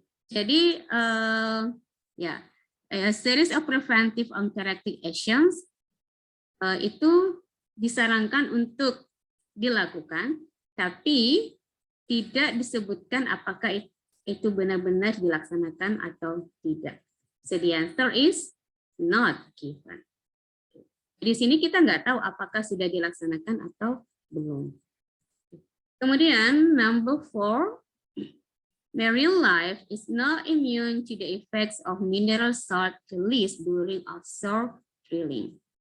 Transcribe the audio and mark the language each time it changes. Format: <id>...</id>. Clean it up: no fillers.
<id>Jadi ya,</id> <en>a series of preventive and corrective actions</en> <id>itu disarankan untuk dilakukan, tapi tidak disebutkan apakah itu benar-benar dilaksanakan atau tidak.</id> <en>So the answer is not given.</en> <id>Di sini kita nggak tahu apakah sudah dilaksanakan atau belum.</id> <en>Kemudian number 4, marine life is not immune to the effects of mineral salt released during offshore drilling.</en>